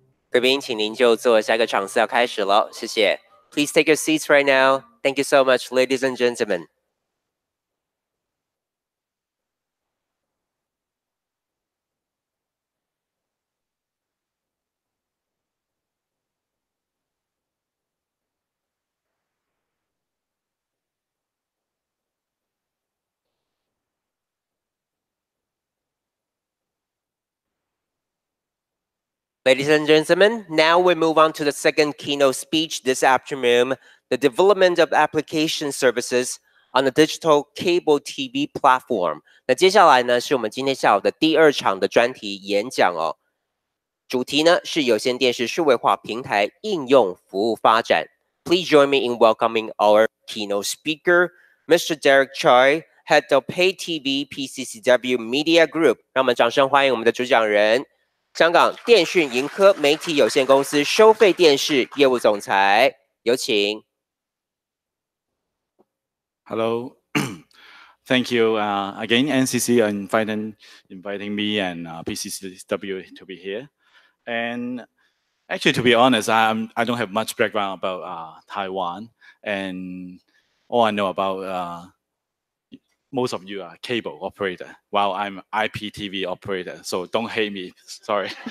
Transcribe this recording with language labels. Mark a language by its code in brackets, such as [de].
[zh] 贵宾，请您就坐，下个场次要开始了，谢谢。 [en] Please take your seats right now. Thank you so much, ladies and gentlemen. Ladies and gentlemen, now we move on to the second keynote speech this afternoon, the development of application services on the digital cable TV platform. [zh] 那接下来呢，是我们今天下午的第二场的专题演讲哦。主题呢是有线电视数位化平台应用服务发展。 [en] Please join me in welcoming our keynote speaker, Mr. Derek Choi, Head of PayTV PCCW Media Group. [zh] 让我们掌声欢迎我们的主讲人。香港电讯盈科媒体有限公司收费电视业务总裁，有请。 [en] Hello, thank you again, NCC, inviting me and PCCW to be here. And actually, to be honest, I don't have much background about Taiwan, and all I know about most of you are cable operator, while I'm IPTV operator, so don't hate me, sorry.